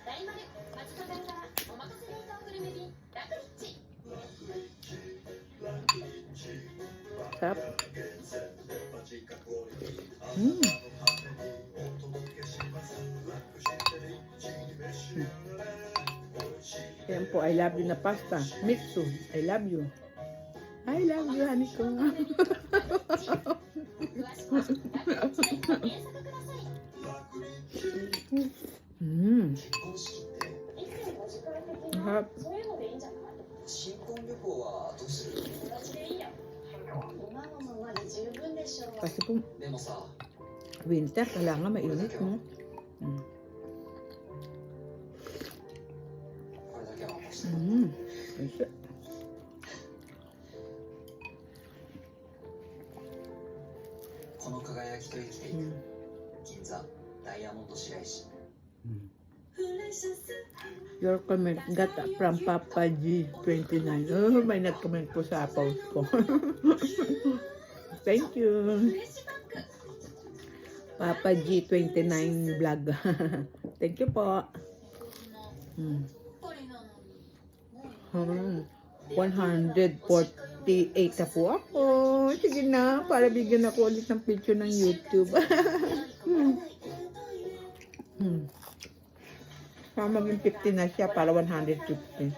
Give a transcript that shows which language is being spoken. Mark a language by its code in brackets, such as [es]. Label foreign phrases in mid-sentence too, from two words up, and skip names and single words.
[tl] Sarap. Yan po, [en] I love you na pasta. Mitsu, I love you. I love you, honey ko. [tl] Sarap. [ja] 新婚旅行はどうする？ [tl] Kasi po, [ja] でもさ、 [tl] winter, kailangan mainit, no? [ja] これだけは残して。 [tl] Kasi, [ja] この輝きと生きていく。銀座ダイヤモンド白石。 [en] your comment got from Papa G29. [tl] Oh, may nag-comment po sa post ko. [en] Thank you. Papa G29 vlog. Thank you [tl] po. 148 na po ako. Sige na, para bigyan ako ulit ng picture ng YouTube. Maging 50 na siya para 150.